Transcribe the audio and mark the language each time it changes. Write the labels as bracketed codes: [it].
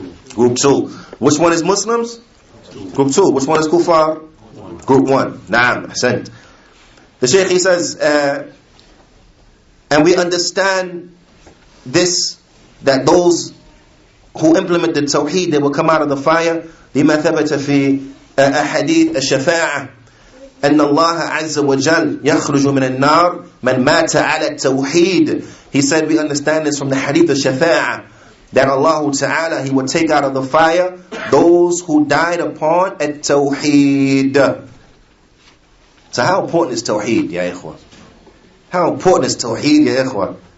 [en] Group 2. Which one is Muslims? Group 2. Which one is Kuffar? Group 1. [ar] Naam, ahsant. [en] The Shaykh, he says, and we understand this, that those who implement the Tawheed, they will come out of the fire. [ar] لما ثبت في أحاديث الشفاعة أن الله عز وجل يخرج من النار من مات على التوحيد. [en] He said we understand this from the hadith of Shafa'ah, that Allah Ta'ala, He will take out of the fire those who died upon at-Tawheed. So how important is Tawheed, ya ikhwan? How important is Tawheed, ya ikhwan?